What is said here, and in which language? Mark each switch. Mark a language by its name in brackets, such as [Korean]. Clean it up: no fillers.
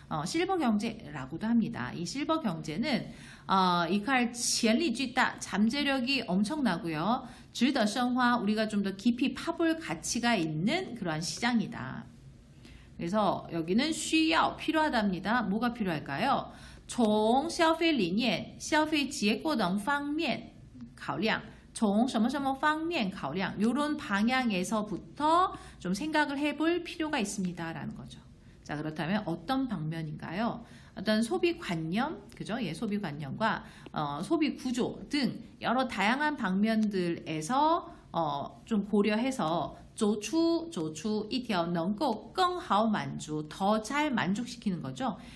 [Korean] 실버 경제라고도 합니다. 이 실버 경제는 이칼 [Chinese] 潜力巨大, [Korean] 잠재력이 엄청나고요. [Chinese] 值得深化, [Korean] 우리가 좀 더 깊이 파볼 가치가 있는 그러한 시장이다. 그래서 여기는 需要 필요하답니다. 뭐가 필요할까요? [Chinese] 从消费理念、消费结果等方面考量. 从什么什么方面考量 [Korean] 이런 방향에서부터 좀 생각을 해볼 필요가 있습니다 라는 거죠. 자, 그렇다면 어떤 방면인가요? 어떤 소비관념, 그죠? 예, 소비관념과 소비구조 등 여러 다양한 방면들에서 좀 고려해서 [Chinese] 走出一条能够更好满足, [Korean] 더 잘 만족시키는 거죠.